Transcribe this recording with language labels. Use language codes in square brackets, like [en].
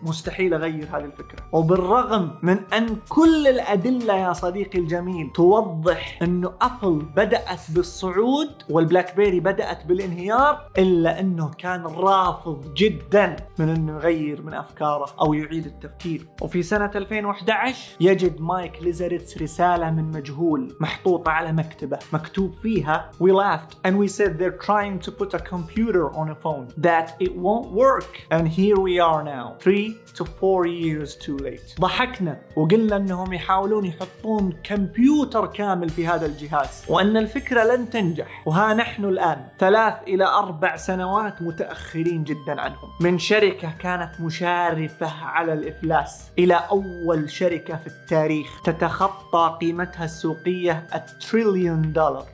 [ar] مستحيل اغير هذه الفكره. وبالرغم من ان كل الادله يا صديقي الجميل توضح انه ابل بدات بالصعود والبلاك بيري بدات بالانهيار، الا انه كان رافض جدا من انه يغير من افكاره او يعيد التفكير. [en] وفي سنة 2011 يجد مايك ليزرتس رسالة من مجهول محطوطة على مكتبة، مكتوب فيها We laughed and we said they're trying to put a computer on a phone that it won't work and here we are now 3 to 4 years too late. [ar] ضحكنا وقلنا انهم يحاولون يحطون كمبيوتر كامل في هذا الجهاز وان الفكرة لن تنجح، وها نحن الان 3 إلى 4 سنوات متأخرين جدا عنهم، من شركة كانت مشارفة على الإفلاس إلى أول شركة في التاريخ تتخطى قيمتها السوقية التريليون دولار.